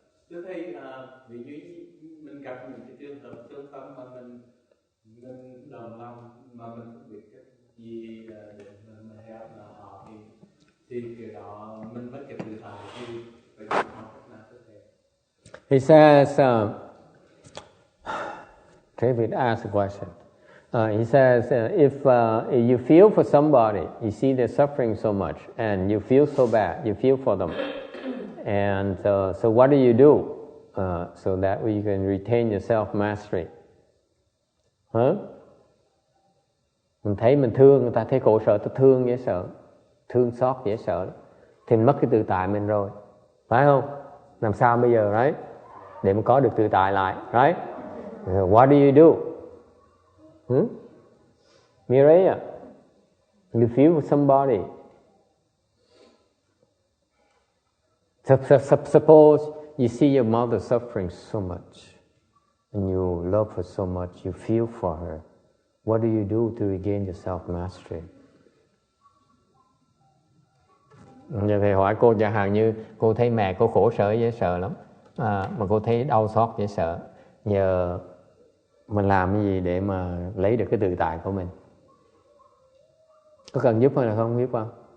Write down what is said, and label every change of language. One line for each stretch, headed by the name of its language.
Vietnamese: Tôi thấy vì mình gặp những cái trường hợp tương tâm mà mình đồng lòng mà mình không biết cái gì để mình help họ thì cái đó mình mất cái tự tại thì phải học cách nào có thể.
English: He says, David asked a question. He says, if you feel for somebody, you see they're suffering so much, and you feel so bad, you feel for them, and so what do? So that you can retain your self-mastery.
Vietnamese: Mình thấy mình thương người ta, thấy khổ sở, ta thương dễ sợ, thương xót dễ sợ, thì mình mất cái tự tại mình rồi, phải không? Làm sao bây giờ, right? Để mà có được tự tại lại, right?
English: What do? Mireya, you feel for somebody. Suppose you see your mother suffering so much, and you love her so much, you feel for her. What do to regain your self-mastery?
Vietnamese: Giờ thầy hỏi cô chẳng hạn như cô thấy mẹ cô khổ sở dễ sợ lắm, mà cô thấy đau xót dễ sợ. Nhờ mình làm cái gì để mà lấy được cái tự tại của mình? Có cần giúp hay là không giúp không?